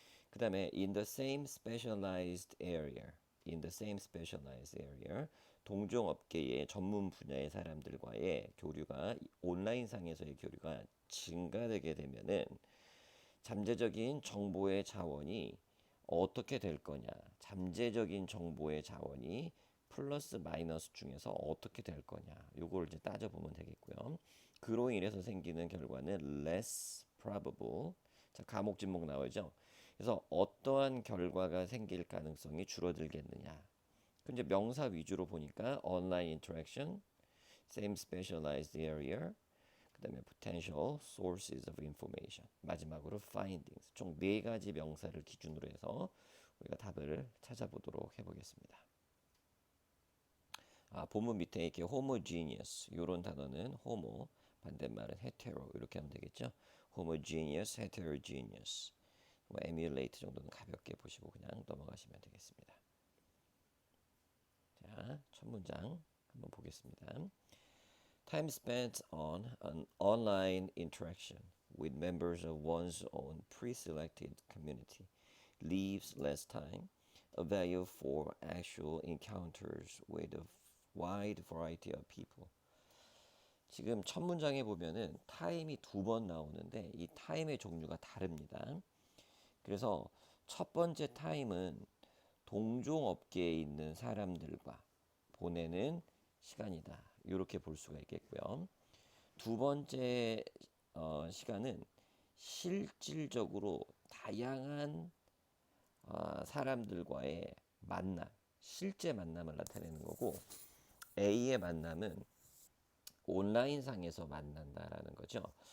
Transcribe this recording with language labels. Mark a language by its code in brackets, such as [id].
[ko] 그 다음에 [en] in the same specialized area, [ko] in the same specialized area, 동종업계의 전문 분야의 사람들과의 교류가 온라인상에서의 교류가 증가되게 되면은 잠재적인 정보의 자원이 어떻게 될 거냐, 잠재적인 정보의 자원이 플러스 마이너스 중에서 어떻게 될 거냐, 요걸 이제 따져보면 되겠고요. 그로 인해서 생기는 결과는 less probable. 자, 과목 진목 나오죠. 그래서 어떠한 결과가 생길 가능성이 줄어들겠느냐. 근데 명사 위주로 보니까 online interaction, same specialized area, 그 다음에 potential sources of information, 마지막으로 findings. 총 네 가지 명사를 기준으로 해서 우리가 답을 찾아보도록 해보겠습니다. 본문 밑에 이렇게 homogeneous 이런 단어는 homo, 반대말은 hetero 이렇게 하면 되겠죠. [en] homogeneous, heterogeneous. [ko] 뭐 emulate 정도는 가볍게 보시고 그냥 넘어가시면 되겠습니다. 자, 첫 문장 한번 보겠습니다. [en] Time spent on an online interaction with members of one's own pre-selected community leaves less time available for actual encounters with a wide variety of people. [ko] 지금 첫 문장에 보면은 타임이 두 번 나오는데 이 타임의 종류가 다릅니다. 그래서 첫 번째 타임은 동종업계에 있는 사람들과 보내는 시간이다. 이렇게 볼 수가 있겠고요. 두 번째 시간은 실질적으로 다양한 사람들과의 만남, 실제 만남을 나타내는 거고 A의 만남은 온라인상에서 만난다라는 거죠.